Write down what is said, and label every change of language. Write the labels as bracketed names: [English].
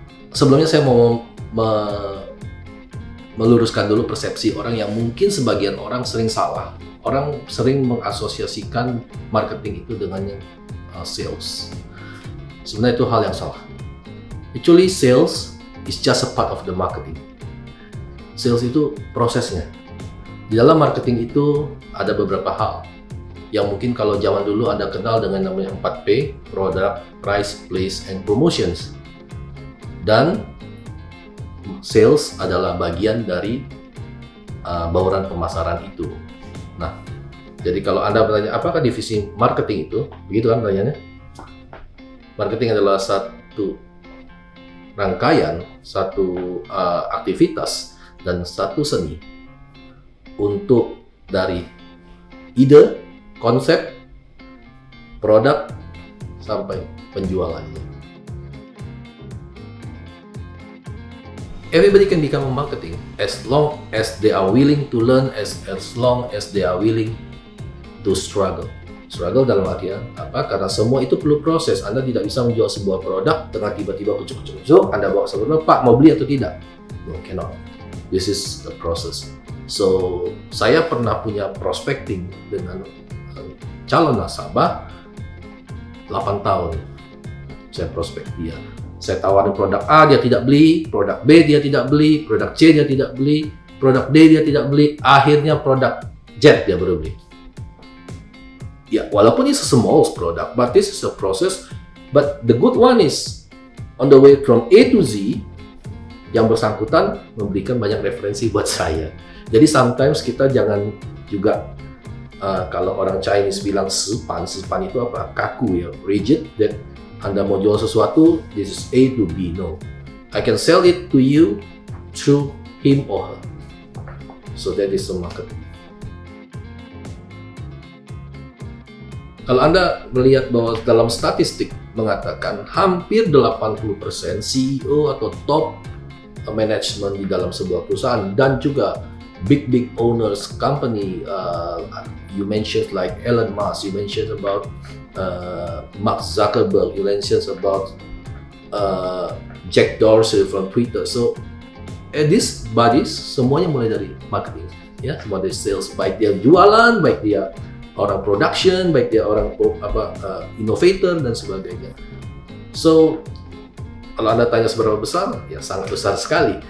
[Indonesian] Sebelumnya saya mau meluruskan dulu persepsi orang yang mungkin sebagian orang sering salah. Orang sering mengasosiasikan marketing itu dengan sales. Sebenarnya itu hal yang salah. [English] Actually, sales is just a part of the marketing. [Indonesian] Sales itu prosesnya. Di dalam marketing itu ada beberapa hal yang mungkin kalau zaman dulu Anda kenal dengan namanya 4P, Product, Price, Place, and Promotions. Dan sales adalah bagian dari bauran pemasaran itu. Nah, jadi kalau Anda bertanya apakah divisi marketing itu, begitu kan pertanyaannya? Marketing adalah satu rangkaian, satu aktivitas, dan satu seni untuk dari ide, konsep, produk, sampai penjualannya. [English] Everybody can become a marketing as long as they are willing to learn, as long as they are willing to struggle. [Indonesian] Struggle dalam artian apa? Karena semua itu perlu proses. Anda tidak bisa menjual sebuah produk dengan tiba-tiba ucuk-ucuk, Anda bawa sebuah Pak mau beli atau tidak? [English] No, cannot. This is the process. [Indonesian] So, saya pernah punya prospecting dengan calon nasabah 8 tahun. Saya prospek dia. Saya tawarin produk A, dia tidak beli, produk B dia tidak beli, produk C dia tidak beli, produk D dia tidak beli, akhirnya produk Z dia baru beli. Ya, walaupun [English] it's a small product, but this is a process. But the good one is, on the way from A to Z, [Indonesian] yang bersangkutan memberikan banyak referensi buat saya. Jadi [English] sometimes [Indonesian] kita jangan juga, kalau orang Chinese bilang sepan itu apa? Kaku ya, [English] rigid, that [Indonesian] Anda mau jual sesuatu, [English] this is A to B, no. I can sell it to you through him or her. So that is the marketing. [Indonesian] Kalau Anda melihat bahwa dalam statistik mengatakan hampir 80% CEO atau top management di dalam sebuah perusahaan dan juga [English] big owners company. You mentioned like Elon Musk. You mentioned about Mark Zuckerberg. You mentioned about Jack Dorsey from Twitter. So these bodies [Indonesian] semuanya mulai dari marketing, ya, semua dari sales, baik dia jualan, baik dia orang production, baik dia orang innovator dan sebagainya. So kalau Anda tanya seberapa besar, ya sangat besar sekali.